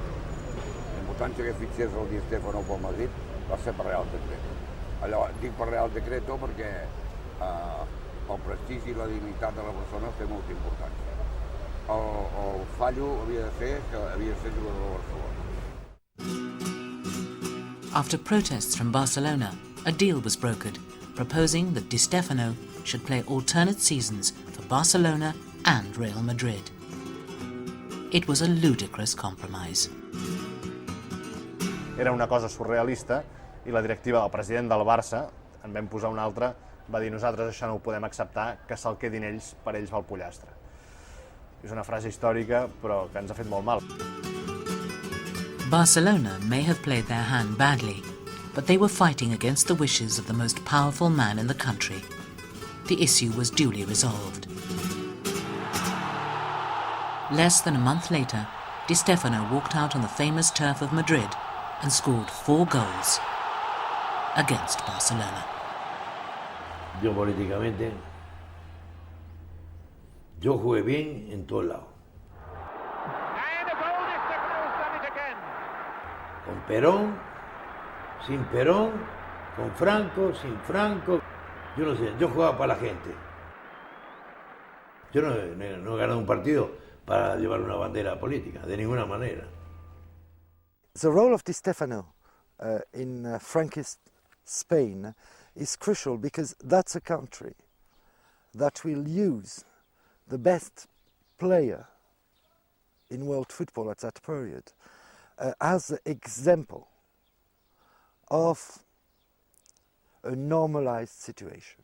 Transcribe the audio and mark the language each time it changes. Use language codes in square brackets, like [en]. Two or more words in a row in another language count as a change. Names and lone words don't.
[ca] La importància que fitxés el Di Stefano pel Madrid va ser per Real Decret. Allò, dic per [es] Real Decreto [ca] perquè el prestigi i la dignitat de la persona té molta importància. El fallo havia de ser jugador de Barcelona. [en] After protests from Barcelona, a deal was brokered, proposing that Di Stefano should play alternate seasons for Barcelona and Real Madrid. It was a ludicrous compromise. [ca] Era una cosa surrealista i la directiva del president del Barça, en vam posar una altra, va dir nosaltres això no ho podem acceptar, que se'l quedin ells, per ells va el pollastre. És una frase històrica, però que ens ha fet molt mal. [en] Barcelona may have played their hand badly, but they were fighting against the wishes of the most powerful man in the country. The issue was duly resolved. Less than a month later, Di Stefano walked out on the famous turf of Madrid and scored 4 goals against Barcelona. [es] Yo políticamente, yo jugué bien en todos lados. Con Perón, sin Perón, con Franco, sin Franco. Yo no sé, yo jugaba para la gente. Yo no he ganado un partido para llevar una bandera política, de ninguna manera. [en] The role of Di Stefano in Franquist Spain is crucial because that's a country that will use the best player in world football at that period as an example of a normalized situation.